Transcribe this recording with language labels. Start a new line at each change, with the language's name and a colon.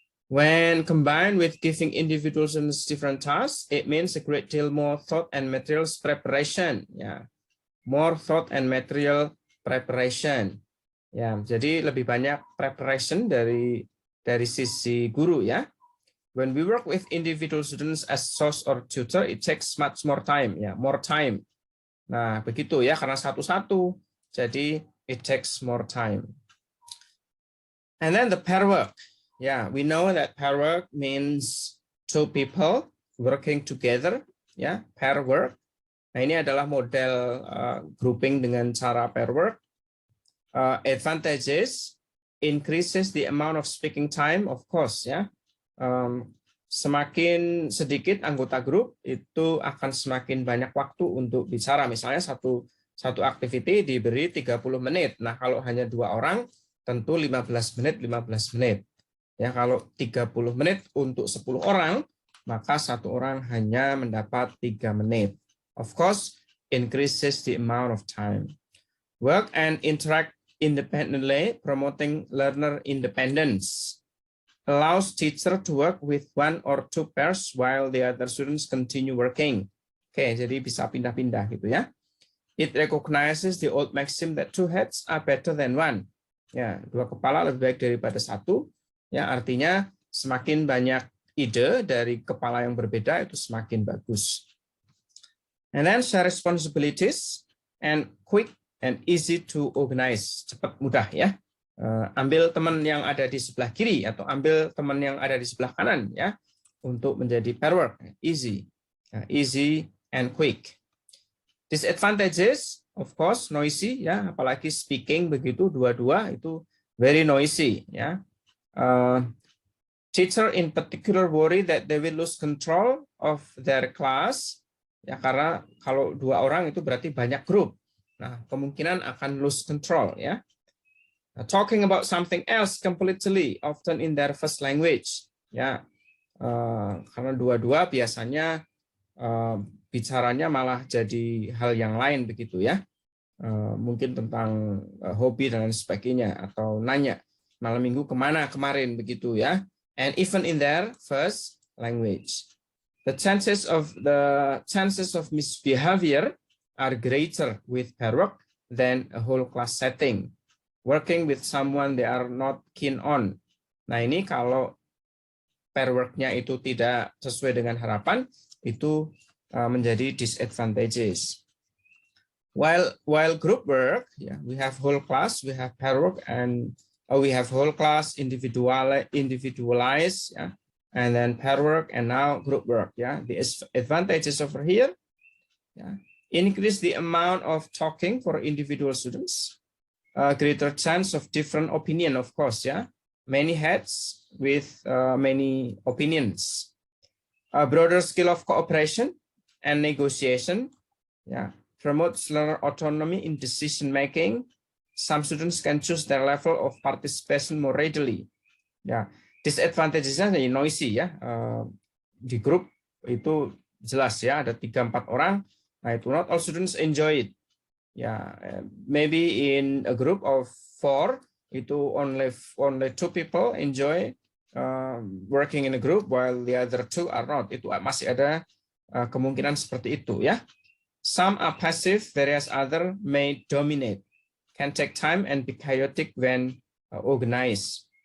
English: When combined with giving individual students different tasks, it means a great deal more thought and materials preparation. Ya, more thought and material preparation.
Indonesian: Ya, jadi lebih banyak preparation dari sisi guru ya.
English: when we work with individual students as source or tutor, it takes much more time, ya, more time.
Indonesian: Nah, begitu ya, karena satu-satu, jadi
English: it takes more time. And then the pair work. Yeah, we know that pair work means two people working together, ya, pair work.
Indonesian: Nah, ini adalah model grouping dengan cara pair work.
English: Advantages increases the amount of speaking time, of course, ya.
Indonesian: Semakin sedikit anggota grup itu akan semakin banyak waktu untuk bicara. Misalnya satu activity diberi 30 menit. Nah, kalau hanya 2 orang tentu 15 menit. Ya, kalau 30 menit untuk 10 orang, maka 1 orang hanya mendapat 3 menit.
English: Of course, increases the amount of time. Work and interact independently, promoting learner independence. Allows teacher to work with 1 or 2 pairs while the other students continue working.
Indonesian: Oke, jadi bisa pindah-pindah gitu ya.
English: It recognizes the old maxim that 2 heads are better than 1.
Indonesian: Ya, 2 kepala lebih baik daripada 1. Ya, artinya semakin banyak ide dari kepala yang berbeda itu semakin bagus.
English: And then share responsibilities and quick and easy to organize.
Indonesian: Cepat, mudah ya. Ambil teman yang ada di sebelah kiri atau ambil teman yang ada di sebelah kanan ya untuk menjadi pair work.
English: Easy and quick. Disadvantages, of course, noisy ya,
Indonesian: apalagi speaking begitu dua-dua itu
English: very noisy ya. Teacher in particular worry that they will lose control of their class ya,
Indonesian: karena kalau 2 orang itu berarti banyak grup. Nah, kemungkinan akan
English: lose control
Indonesian: ya.
English: Talking about something else completely, often in their first language.
Indonesian: Ya, karena dua-dua biasanya bicaranya malah jadi hal yang lain begitu ya. Mungkin tentang hobi dan lain sebagainya atau nanya malam minggu kemana kemarin begitu ya.
English: And even in their first language, the chances of misbehavior are greater with pair work than a whole class setting. Working with someone they are not keen on.
Indonesian: Nah, ini kalau pair work-nya itu tidak sesuai dengan harapan, itu menjadi disadvantages.
English: While group work, yeah, we have whole class, we have pair work, and we have whole class individualized, yeah, and then pair work, and now group work. Yeah, the advantages over here, yeah, increase the amount of talking for individual students. Greater chance of different opinion, of course, yeah. Many heads with many opinions. A broader skill of cooperation and negotiation, yeah. Promotes learner autonomy in decision making. Some students can choose their level of participation more readily.
Indonesian: Ya, disadvantages-nya noisy ya. Di grup itu jelas ya, ada 3-4 orang.
English: Nah, itu not all students enjoy it. Ya, maybe in a group of 4 itu only 2 people enjoy working in a group while the other 2 are not.
Indonesian: Itu masih ada kemungkinan seperti itu ya.
English: Some are passive, whereas other may dominate. Can take time and be chaotic when organized.